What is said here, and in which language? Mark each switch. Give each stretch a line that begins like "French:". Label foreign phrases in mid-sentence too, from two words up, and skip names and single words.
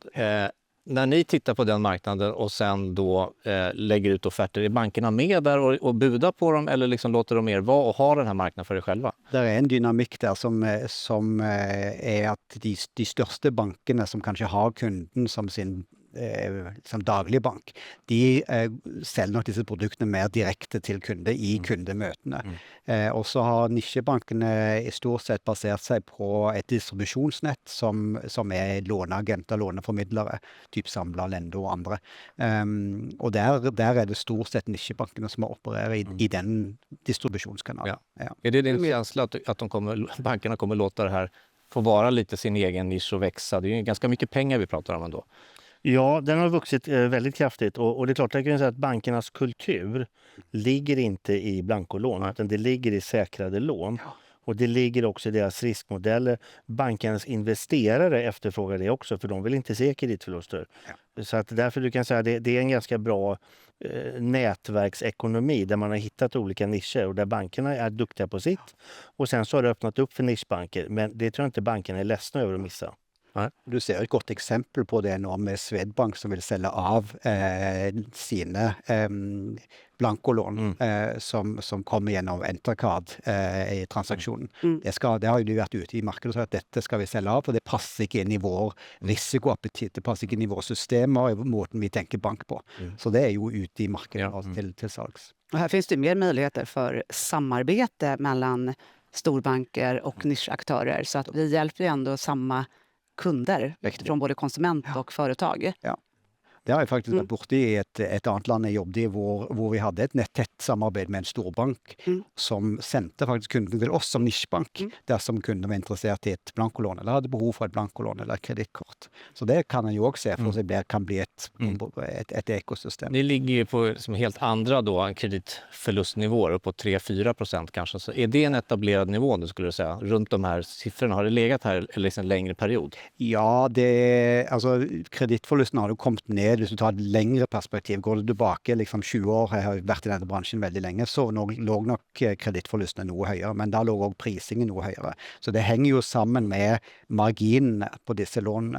Swedish: När ni tittar på den marknaden och sen då lägger ut offerter, är bankerna med där och budar på dem eller liksom låter de er vara och ha den här marknaden för er själva? Det är en dynamik där som är att de största bankerna som kanske har kunden som sin som daglig bank, de säljer nog
Norwegian: disse produktene mer direkte til kunde i kundemøtene. Og så har nisjebankene i stort sett basert seg på et distribusjonsnett som er låneagenter, låneformidlere, typ Samla, Lendo og andre. Og der er det stort sett nisjebankene som opererer i den distributionskanalen. Ja.
Swedish: Är det din känsla att bankerna kommer låta det här få vara lite sin egen nisch och växa? Det är ju ganska mycket pengar vi pratar om ändå. Ja, den har vuxit väldigt kraftigt och det är klart, jag kan säga att bankernas kultur ligger inte i blankolån utan det ligger i säkrade lån. Och det ligger också i deras riskmodeller. Bankernas investerare efterfrågar det också för de vill inte se kreditförluster. Så att därför du kan säga att det är en ganska bra nätverksekonomi där man har hittat olika nischer och där bankerna är duktiga på sitt. Och sen så har det öppnat upp för nischbanker, men det tror jag inte bankerna är ledsna över att missa.
Norwegian: Du ser et godt eksempel på det nå med Swedbank som vil selge av sine blankolån som kommer gjennom Entercard i transaksjonen. Det har jo de vært ute i markedet og sagt at dette skal vi selge av, for det passer ikke inn i vår risikoappetitt, det passer ikke inn i våre systemer og måten vi tenker bank på. Så det er jo ute i markedet til salgs.
Swedish: Och här finns det mer möjligheter för samarbete mellan storbanker och nischaktörer, så att vi hjälper ju ändå samma kunder från både konsument och företag. Ja.
Norwegian: Det har jeg faktisk vært borte i et annet land jeg jobbet i, hvor vi hadde et tett samarbeid med en storbank som sendte faktisk kundene til oss som nischbank, dersom kundene var interessert i et blankolån, eller hadde behov for et blankolån eller et kreditkort. Så det kan en jo også se for seg kan bli et ekosystem.
Swedish: Ni ligger ju på liksom helt andra då, kreditförlustnivåer, upp på 3-4% kanske. Så är det en etablerad nivå nu skulle du säga? Runt de här siffrorna, har det legat här liksom en längre period?
Norwegian: Ja, altså kredittforlusten har jo kommet ned. Hvis du tar et lengre perspektiv, går du tilbake liksom 20 år, jeg har vært i denne bransjen veldig lenge, så lå nok kredittforlustene noe høyere, men da lå også prisingen noe høyere. Så det henger jo sammen med marginene på disse lånene.